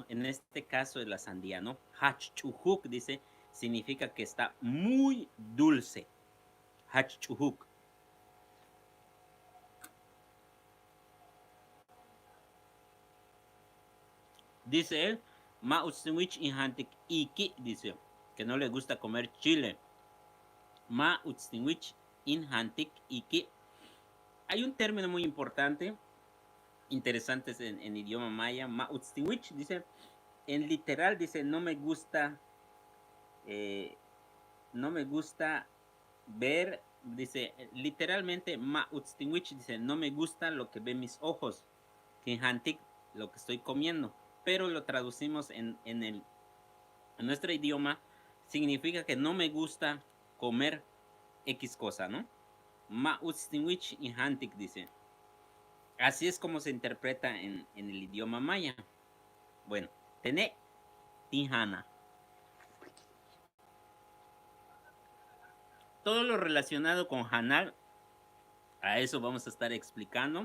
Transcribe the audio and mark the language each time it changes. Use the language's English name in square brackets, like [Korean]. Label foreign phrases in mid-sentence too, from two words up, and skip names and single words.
[Spanish] En este caso es la sandía, ¿no? Hachchuhuk, dice, significa que está muy dulce. Hachchuhuk. Dice él, [Yucateco] ma utstinwich inhantik iki, [Spanish] dice, que no le gusta comer chile. [Yucateco] Ma utstinwich inhantik iki. [Spanish] Hay un término muy importante, interesante en idioma maya, [Yucateco] ma utstinwich, [Spanish] dice, en literal dice, no me gusta ver, dice, literalmente, [Yucateco] ma utstinwich, [Spanish] dice, no me gusta lo que ven mis ojos, kinhantik, lo que estoy comiendo, pero lo traducimos en nuestro idioma, significa que no me gusta comer X cosa, ¿no? [Yucateco] Ma utstinwich inhantik, [Spanish] dice. Así es como se interpreta en el idioma maya. Bueno, [Yucateco] tené tijana. [Spanish] Todo lo relacionado con hanal, a eso vamos a estar explicando.